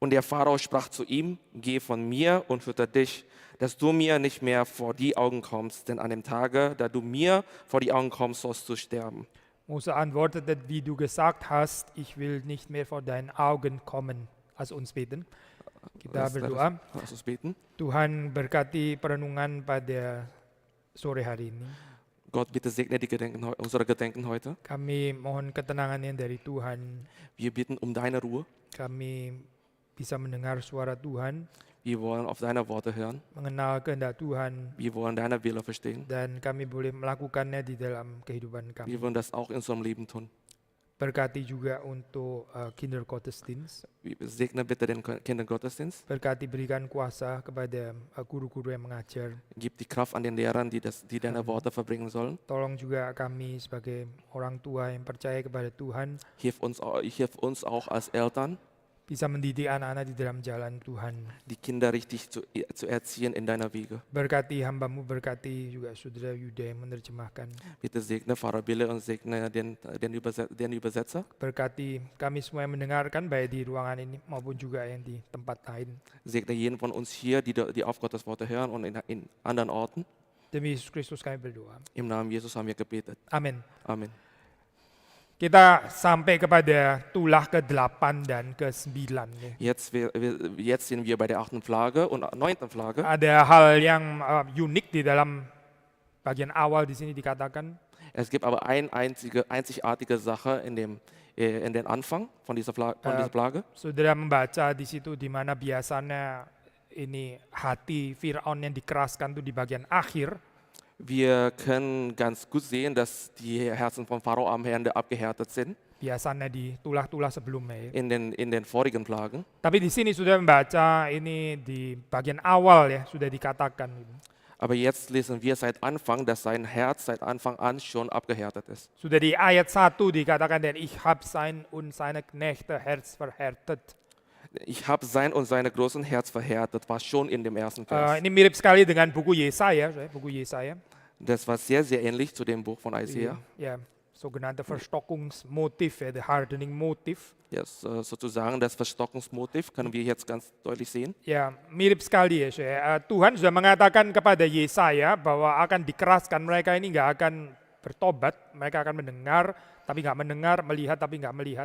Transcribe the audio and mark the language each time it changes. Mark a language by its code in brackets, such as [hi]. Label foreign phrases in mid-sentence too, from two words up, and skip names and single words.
[de] Und der Pharao sprach zu ihm, geh von mir und fütter dich, dass du mir nicht mehr vor die Augen kommst, denn an dem Tage, da du mir vor die Augen kommst, sollst du sterben. Mose antwortete, wie du gesagt hast, ich will nicht mehr vor deinen Augen kommen. Lass uns beten. [id] Kita berdoa. [de] Lass uns beten. [id] Tuhan berkati perenungan pada sore hari ini. [de] Gott, bitte segne unsere Gedenken heute. [id] Kami mohon ketenangannya dari Tuhan. [de] Wir bitten um deine Ruhe. [id] Kami bisa mendengar suara Tuhan, [de] Wir wollen auf deine Worte hören. [id] mengenal kehendak Tuhan, [de] Wir wollen deine Wille verstehen. [id] dan kami boleh melakukannya di dalam kehidupan kami. [de] Wir wollen das auch in unserem Leben tun. [id] Berkati juga untuk Kindergottesdienst. [de] Segne bitte den Kindergottesdienst. [id] Berkati berikan kuasa kepada guru-guru yang mengajar. [de] Gib die Kraft an den Lehrern, die deine Worte verbringen sollen. [id] Tolong juga kami sebagai orang tua yang percaya kepada Tuhan [de] Hilf uns auch als Eltern, [id] bisa mendidik anak-anak di dalam jalan Tuhan. [de] die Kinder richtig zu erziehen in deiner Wege. [id] Berkati hambamu, berkati juga saudara Yuda yang menerjemahkan. [de] Bitte segne Pfarrer Bille und segne den Übersetzer. [id] Berkati kami semua yang mendengarkan, baik di ruangan ini maupun juga yang di tempat lain. [de] Segne jeden von uns hier, die auf Gottes Worte hören und in anderen Orten. [id] Demi Yesus Kristus kami berdoa. [de] Im Namen Jesus haben wir gebetet. [id] Amin. [de] Amen. [id] Kita sampai kepada tulah ke-8 dan ke-9. [de] Jetzt sind wir bei der 8. Plage und 9. Plage. [id] Ada hal yang unik di dalam bagian awal di sini dikatakan. [de] Es gibt aber eine einzigartige Sache in den Anfang von dieser Plage. [id] Saudara membaca di situ di mana biasanya ini hati Firaun yang dikeraskan itu di bagian akhir. [de] Wir können ganz gut sehen, dass die Herzen von Pharao am Ende abgehärtet sind [id] Biasanya di tulah-tulah sebelumnya. [de] in den vorigen Plagen. [id] Tapi di sini sudah membaca ini di bagian awal ya, sudah dikatakan. [de] Aber jetzt lesen wir seit Anfang, dass sein Herz seit Anfang an schon abgehärtet ist. [id] Sudah di ayat 1 dikatakan, dan [de] ich hab sein und seine Knechte Herz verhärtet. Ich habe sein und seine großen Herz verhärtet, war schon in dem ersten Vers. [id] Ini mirip sekali dengan buku Yesaya, buku Yesaya. [de] Das war sehr, sehr ähnlich zu dem Buch von Isaiah. Ja, sogenannte Verstockungsmotiv, [en] the hardening motif. [de] Ja, sozusagen das Verstockungsmotiv können wir jetzt ganz deutlich sehen. [id] Ya, mirip sekali ya. Tuhan sudah mengatakan kepada Yesaya bahwa akan dikeraskan, mereka ini nggak akan bertobat, mereka akan mendengar tapi nggak mendengar, melihat tapi nggak melihat.